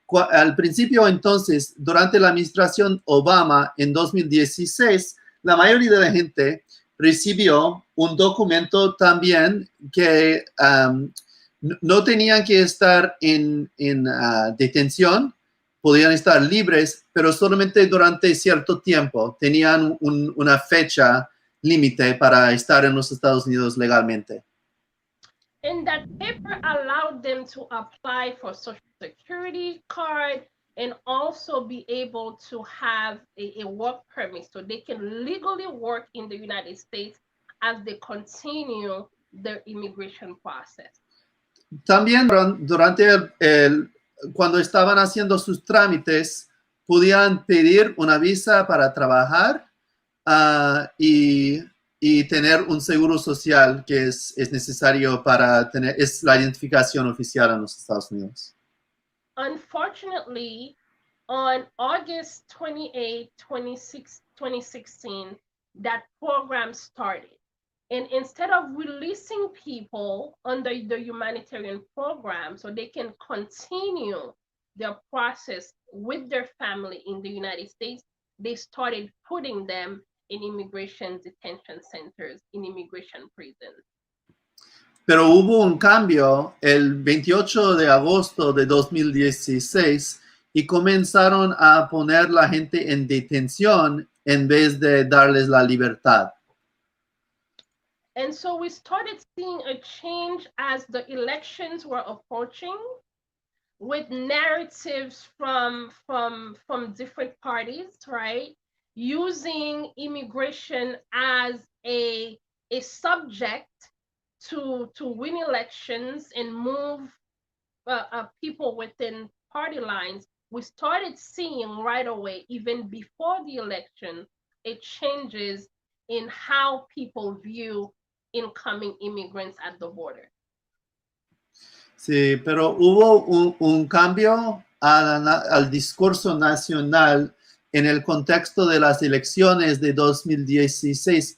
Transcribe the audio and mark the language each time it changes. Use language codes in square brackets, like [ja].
[es] Al principio, entonces, durante la administración Obama, en 2016, la mayoría de la gente recibió un documento también que no tenían que estar en detención, podían estar libres, pero solamente durante cierto tiempo. Tenían una fecha límite para estar en los Estados Unidos legalmente. [en] And that paper allowed them to apply for Social Security card and also be able to have a work permit, so they can legally work in the United States as they continue their immigration process. [es] También durante cuando estaban haciendo sus trámites, podían pedir una visa para trabajar y tener un seguro social que es necesario para tener, es la identificación oficial en los Estados Unidos. [en] Unfortunately, on August 28, 2016, that program started. And instead of releasing people under the humanitarian program so they can continue their process with their family in the United States, they started putting them in immigration detention centers, in immigration prisons. [es] Pero hubo un cambio el 28 de agosto de 2016 y comenzaron a poner la gente en detención en vez de darles la libertad. [en] And so we started seeing a change as the elections were approaching, with narratives from different parties, right? Using immigration as a subject to win elections and move people within party lines. We started seeing right away, even before the election, it changes in how people view incoming immigrants at the border. [es] Sí, pero hubo un cambio al discurso nacional en el contexto de las elecciones de 2016.